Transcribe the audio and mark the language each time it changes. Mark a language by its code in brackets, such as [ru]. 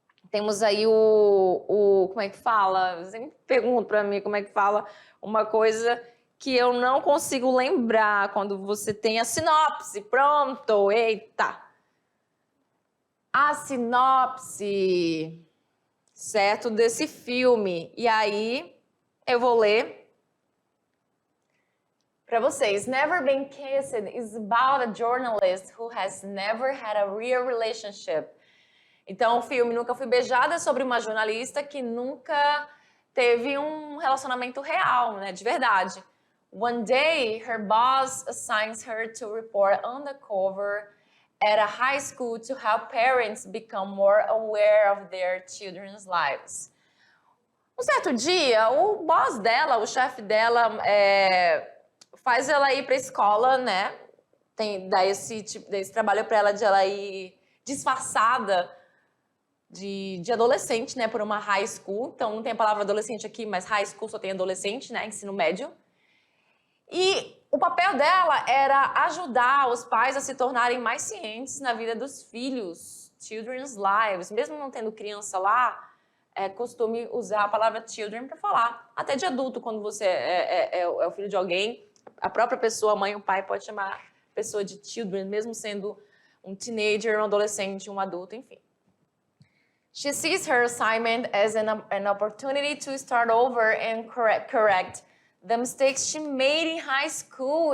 [pt] Temos aí como é que fala? Você sempre pergunta pra mim como é que fala uma coisa que eu não consigo lembrar quando você tem a sinopse. Pronto, eita! A sinopse, certo, desse filme. E aí, eu vou ler para vocês. [en] Never Been Kissed is about a journalist who has never had a real relationship. [pt] Então, o filme Nunca Fui Beijada é sobre uma jornalista que nunca teve um relacionamento real, né, de verdade. [en] One day, her boss assigns her to report undercover at a high school to help parents become more aware of their children's lives. [pt] Um certo dia, o boss dela, o chefe dela, faz ela ir para a escola, né? Dá esse trabalho para ela de ela ir disfarçada de adolescente, né? Por uma high school. Então, não tem a palavra adolescente aqui, mas high school só tem adolescente, né? Ensino médio. E o papel dela era ajudar os pais a se tornarem mais cientes na vida dos filhos, [en] children's lives. [pt] Mesmo não tendo criança lá, é costume usar a palavra children para falar. Até de adulto, quando você é o filho de alguém, a própria pessoa, a mãe ou o pai, pode chamar a pessoa de children, mesmo sendo um teenager, um adolescente, um adulto, enfim. [en] She sees her assignment as an opportunity to start over and correct the mistakes she made in high school.